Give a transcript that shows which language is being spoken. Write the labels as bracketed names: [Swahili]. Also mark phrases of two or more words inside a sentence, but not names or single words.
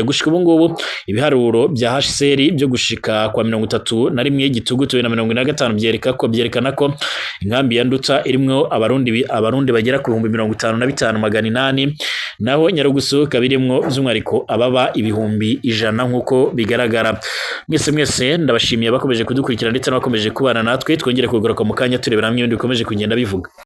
[Rundi] Gushika ubu ngubu ibiharuro bya HCR byo gushika kwa 31 Gitugutu 2025 byerekana ko inkambi ya Nduta irimwo abarundi bagera ku 55,800, naho Nyarugusu kabirimwo by'umwihariko ababa 100,000 nk'uko bigaragara. Mwese ndabashimiye bakomeje kudukurikira ndetse n'abakomeje kubana natwe. Twongere kugaruka mu kanya turebera hamwe ibindi bikomeje kugenda bivuga.